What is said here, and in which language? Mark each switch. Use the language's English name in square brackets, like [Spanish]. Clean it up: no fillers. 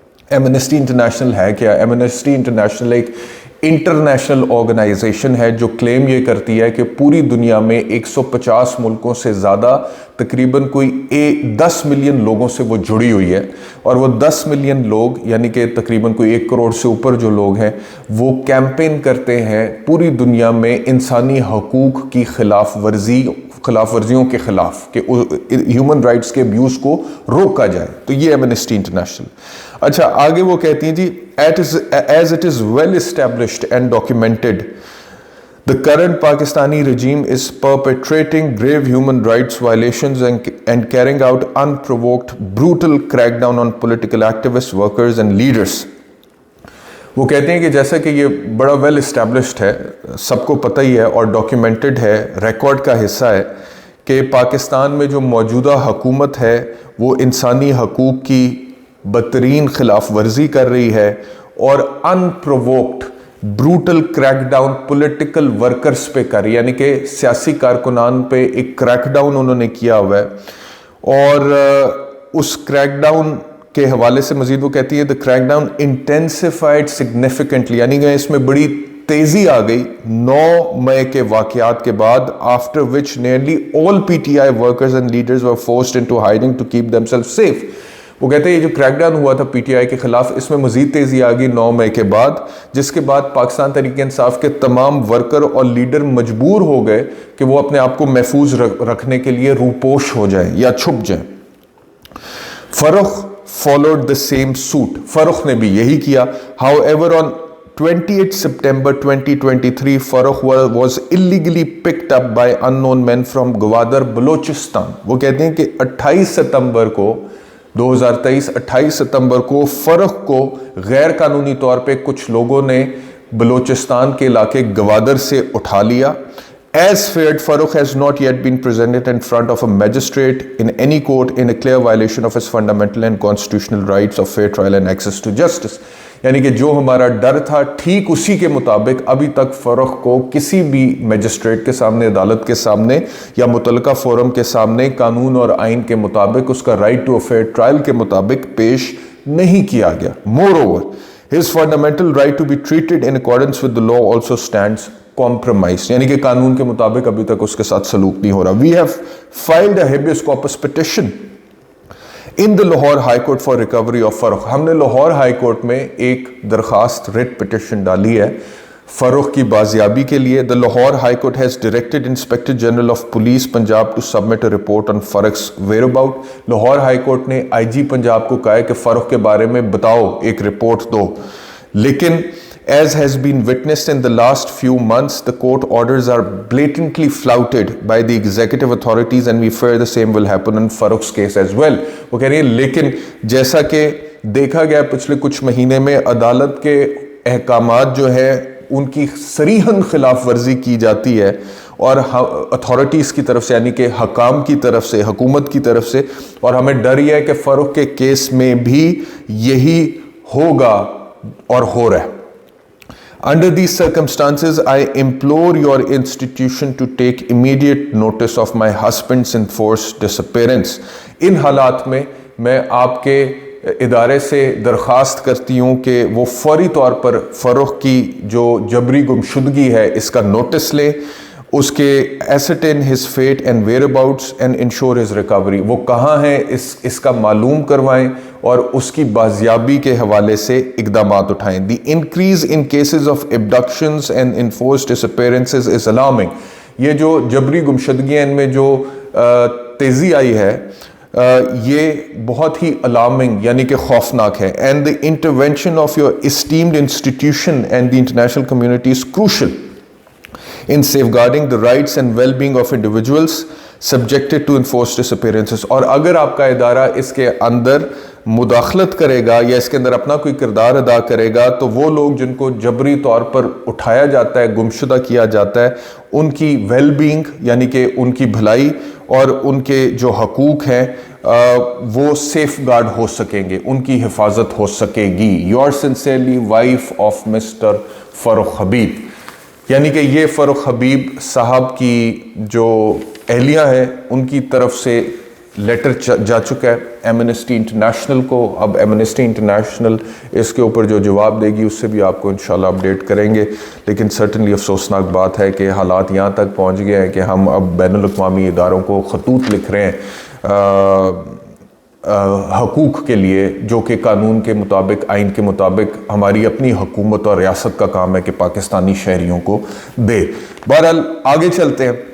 [Urdu] Amnesty international ہے کیا؟ Amnesty international ایک انٹرنیشنل آرگنائزیشن ہے جو کلیم یہ کرتی ہے کہ پوری دنیا میں 150 ملکوں سے زیادہ تقریباً کوئی 10 ملین لوگوں سے وہ جڑی ہوئی ہے اور وہ 10 ملین لوگ یعنی کہ تقریباً کوئی 1 کروڑ سے اوپر جو لوگ ہیں وہ کیمپین کرتے ہیں پوری دنیا میں انسانی حقوق کی خلاف ورزی خلاف ورزیوں کے خلاف کہ ہیومن رائٹس کے ابیوز کو روکا جائے. تو یہ ایمنسٹی انٹرنیشنل. اچھا آگے وہ کہتی ہیں [English] جی as it is well established and documented the current Pakistani regime is perpetrating grave human rights violations and carrying out unprovoked brutal crackdown on political activists, workers and leaders. [Urdu] وہ کہتے ہیں کہ جیسا کہ یہ بڑا ویل اسٹیبلشڈ ہے, سب کو پتہ ہی ہے اور ڈاکیومنٹڈ ہے, ریکارڈ کا حصہ ہے کہ پاکستان میں جو موجودہ حکومت ہے وہ انسانی حقوق کی بدترین خلاف ورزی کر رہی ہے اور انپرووکڈ brutal crack down political workers پہ کر, یعنی کہ سیاسی کارکنان پہ ایک کریک ڈاؤن انہوں نے کیا ہوا ہے. اور اس کریک ڈاؤن کے حوالے سے مزید وہ کہتی ہے [English] the crackdown intensified significantly, [Urdu] یعنی کہ اس میں بڑی تیزی آ گئی 9 مئی کے واقعات کے بعد, [English] after which nearly all PTI workers and leaders were forced into hiding to keep themselves safe. [Urdu] وہ کہتے ہیں یہ جو کریک ڈاؤن ہوا تھا پی ٹی آئی کے خلاف, اس میں مزید تیزی آ گئی 9 مئی کے بعد, جس کے بعد پاکستان تحریک انصاف کے تمام ورکر اور لیڈر مجبور ہو گئے کہ وہ اپنے آپ کو محفوظ رکھنے کے لیے روپوش ہو جائیں یا چھپ جائیں. فروخ [English] followed the same suit, [Urdu] فروخ نے بھی یہی کیا. [English] However, on 28 September 2023, Farokh was illegally picked up by unknown men from Gwadar, Balochistan. [Urdu] وہ کہتے ہیں کہ 28 ستمبر کو 28 ستمبر کو فروخ کو غیر قانونی طور پہ کچھ لوگوں نے بلوچستان کے علاقے گوادر سے اٹھا لیا. [English] As feared, Farokh has not yet been presented in front of a magistrate in any court in a clear violation of his fundamental and constitutional rights of fair trial and access to justice. [Urdu] یعنی کہ جو ہمارا ڈر تھا ٹھیک اسی کے مطابق ابھی تک فروخ کو کسی بھی میجسٹریٹ کے سامنے, عدالت کے سامنے یا متعلقہ فورم کے سامنے قانون اور آئین کے مطابق اس کا right to a fair trial کے مطابق پیش نہیں کیا گیا. [English] Moreover, his fundamental right to be treated in accordance with the law also stands compromised, [Urdu] یعنی کہ قانون کے مطابق ابھی تک اس کے ساتھ سلوک نہیں ہو رہا. [English] We have filed a habeas corpus petition in the Lahore High Court for recovery of Farokh. [Urdu] ہم نے لاہور ہائی کورٹ میں ایک درخواست ریٹ پٹیشن ڈالی ہے فروخ کی بازیابی کے لیے. [English] The Lahore High Court has directed Inspector General of Police Punjab to submit a report on Farokh's whereabout. [Urdu] Lahore high court نے آئی جی پنجاب کو کہا ہے کہ فروخ کے بارے میں بتاؤ, ایک رپورٹ دو. [English] لیکن as has been witnessed in the last few months, the court orders are blatantly flouted by the executive authorities and we fear the same will happen in Farokh's case as well. [Urdu] وہ کہہ رہی ہے لیکن جیسا کہ دیکھا گیا پچھلے کچھ مہینے میں عدالت کے احکامات جو ہے ان کی صریحاً خلاف ورزی کی جاتی ہے اور اتھارٹیز کی طرف سے, یعنی کہ حکام کی طرف سے, حکومت کی طرف سے, اور ہمیں ڈر یہ ہے کہ فروخ کے کیس میں بھی یہی ہوگا اور ہو رہا ہے. [English] Under these circumstances, I implore your institution to take immediate notice of my husband's enforced disappearance. [Urdu] ان حالات میں میں آپ کے ادارے سے درخواست کرتی ہوں کہ وہ فوری طور پر فروخ کی جو جبری گمشدگی ہے اس کا نوٹس لیں, اس کے [English] ascertain his fate and whereabouts and ensure his recovery. [Urdu] وہ کہاں ہیں اس کا معلوم کروائیں اور اس کی بازیابی کے حوالے سے اقدامات اٹھائیں. [English] The increase in cases of abductions and enforced disappearances is alarming. [Urdu] یہ جو جبری گمشدگیاں ان میں جو تیزی آئی ہے یہ بہت ہی alarming یعنی کہ خوفناک ہے. [English] And the intervention of your esteemed institution and the international community is crucial in safeguarding the rights and well-being of individuals subjected to enforced disappearances. [Urdu] اور اگر آپ کا ادارہ اس کے اندر مداخلت کرے گا یا اس کے اندر اپنا کوئی کردار ادا کرے گا تو وہ لوگ جن کو جبری طور پر اٹھایا جاتا ہے, گمشدہ کیا جاتا ہے, ان کی ویل بینگ یعنی کہ ان کی بھلائی اور ان کے جو حقوق ہیں وہ سیف گارڈ ہو سکیں گے, ان کی حفاظت ہو سکے گی. [English] Yours sincerely, wife of Mr. [Urdu] فروخ حبیب. یعنی کہ یہ فروخ حبیب صاحب کی جو اہلیہ ہے ان کی طرف سے لیٹر جا چکا ہے ایمنسٹی انٹرنیشنل کو. اب ایمنسٹی انٹرنیشنل اس کے اوپر جو جواب دے گی اس سے بھی آپ کو انشاءاللہ اپڈیٹ کریں گے. لیکن سرٹنلی افسوسناک بات ہے کہ حالات یہاں تک پہنچ گئے ہیں کہ ہم اب بین الاقوامی اداروں کو خطوط لکھ رہے ہیں حقوق کے لیے جو کہ قانون کے مطابق, آئین کے مطابق ہماری اپنی حکومت اور ریاست کا کام ہے کہ پاکستانی شہریوں کو دے. بہرحال آگے چلتے ہیں.